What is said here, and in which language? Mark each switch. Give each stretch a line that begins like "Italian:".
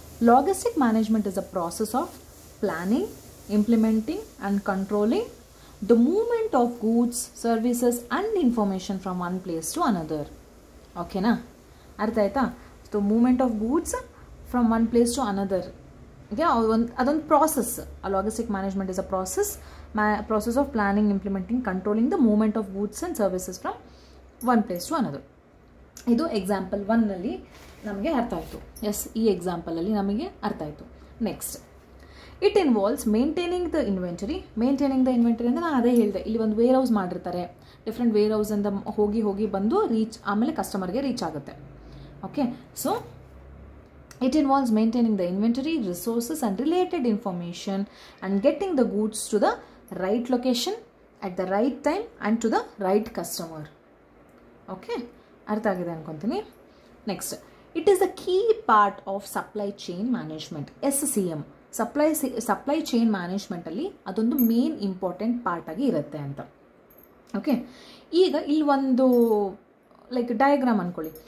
English: Logistic management is a process of planning, implementing and controlling the movement of goods, services and information from one place to another. ಓಕೆನಾ,
Kannada: ಅರ್ಥ ಆಯ್ತಾ?
English: So movement of goods from one place to another, ಅದೊಂದು process. ಆ logistic management is a process of planning, implementing, controlling the movement of goods and services from one place to another.
Kannada: ಇದು example 1ನಲ್ಲಿ ನಮಗೆ ಅರ್ಥ ಆಯಿತು. S, ಈ ಎಕ್ಸಾಂಪಲಲ್ಲಿ ನಮಗೆ ಅರ್ಥ ಆಯಿತು.
English: Next, it involves maintaining the inventory. Maintaining the inventory
Kannada: ಅಂದರೆ ನಾನು ಅದೇ ಹೇಳಿದೆ, ಇಲ್ಲಿ ಒಂದು ವೇರ್ ಹೌಸ್ ಮಾಡಿರ್ತಾರೆ. ಡಿಫ್ರೆಂಟ್ ವೇರ್ ಹೌಸಿಂದ ಹೋಗಿ ಬಂದು ಆಮೇಲೆ ಕಸ್ಟಮರ್ಗೆ ರೀಚ್ ಆಗುತ್ತೆ.
English: Okay, so it involves maintaining the inventory, resources and related information and getting the goods to the right location at the right time and to the right customer. Okay,
Kannada: ಅರ್ಥ ಆಗಿದೆ ಅನ್ಕೊಂತೀನಿ.
English: Next, it is the key part of supply chain management, SCM.
Kannada: Supply chain ಮ್ಯಾನೇಜ್ಮೆಂಟಲ್ಲಿ ಅದೊಂದು main important part ಆಗಿ ಇರುತ್ತೆ ಅಂತ. Okay, ಈಗ ಇಲ್ಲಿ ಒಂದು ಲೈಕ್ ಡಯಾಗ್ರಾಮ್ ಅಂದ್ಕೊಳ್ಳಿ.